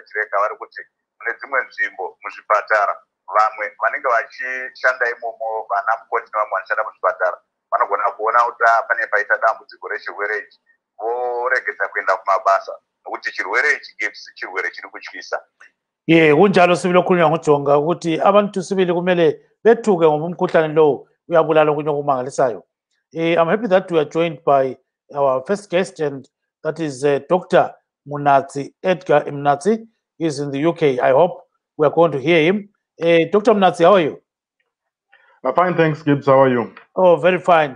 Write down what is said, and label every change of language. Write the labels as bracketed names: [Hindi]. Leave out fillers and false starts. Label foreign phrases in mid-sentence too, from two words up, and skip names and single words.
[Shona] Chireka vari kuti mune dzimwe nzvimbo muzvipatara vamwe vanenge vachishanda imomo, vana mukoti nevamwe vanoshanda muzvipatara, vanogona kuona kuti pane paita dambudziko rechirwere ichi voregedza kuenda kumabasa nokuti chirwere ichi Gibbs chirwere chiri kutyisa. [North Ndebele] Kunjalo sibili okhulunywa nguJonga ukuthi abantu sibili kumele bethuke ngoba umkhuhlane lo uyabulala okunye okumangalisayo. [English] I'm happy that we are joined by our first guest, and that is Dr. Munatsi, Edgar Munatsi. He's in the UK. I hope we are going to hear him. Dr. Munatsi, how are you? Fine, thanks, Gibbs. How are you? Oh, very fine.